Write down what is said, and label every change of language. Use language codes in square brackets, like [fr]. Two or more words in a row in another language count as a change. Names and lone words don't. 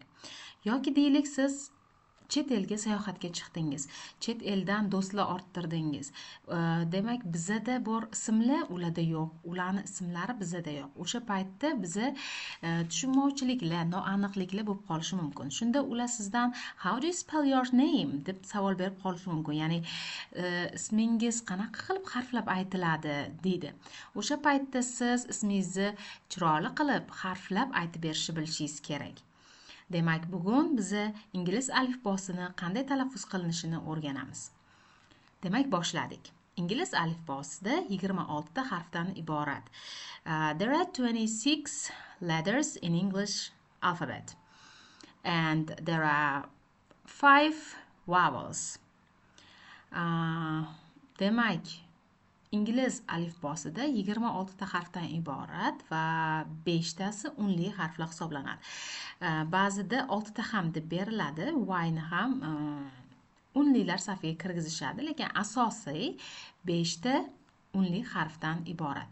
[uz] Yoki deylik, siz chet elga sayohatga chiqdingiz, chet eldan do'stlar orttirdingiz. Demak, bizada bor ismlar ularda yo'q, ularning ismlari bizada yo'q. O'sha paytda biza tushunmovchiliklar, noaniqliklar bo'lib qolishi mumkin. Shunda ular sizdan [en] how do you spell your name [uz] deb savol berib qolishi mumkin. Ya'ni ismingiz qanaqa qilib harflab aytiladi deydi. O'sha paytda siz ismingizni chiroyli qilib harflab aytib berishni bilishingiz kerak. Demak, bugun biz ingliz alifbosini qanday talaffuz qilinishini o'rganamiz. Demak, boshladik. Ingliz alifbosida 26 ta harfdan iborat. [en] There are 26 letters in English alphabet. And there are 5 vowels. [uz] Demak, ingliz alifbosida 26 ta harfdan iborat va 5 tasi unli harflar hisoblanadi. Ba'zida 6 ta ham deb beriladi, y ni ham unlilar safiga kirgizishadi, lekin asosiy 5 ta unli harfdan iborat.